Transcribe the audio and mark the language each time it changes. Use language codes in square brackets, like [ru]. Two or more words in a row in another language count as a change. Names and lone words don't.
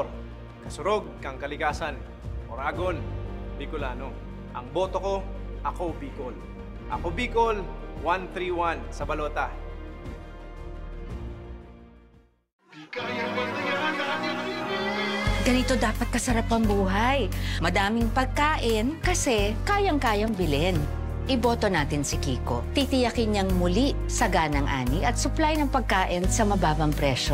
[bik] Kasurog kang Kaligasan, Oragon, Bicolano. [tl] Ang boto ko, ako Bicol. Ako Bicol, 131 sa balota. Ganito dapat kasarap ang buhay. Madaming pagkain kasi kayang-kayang bilhin. Iboto natin si Kiko. Titiyakin niyang muli saganang ani at supply ng pagkain sa mababang presyo.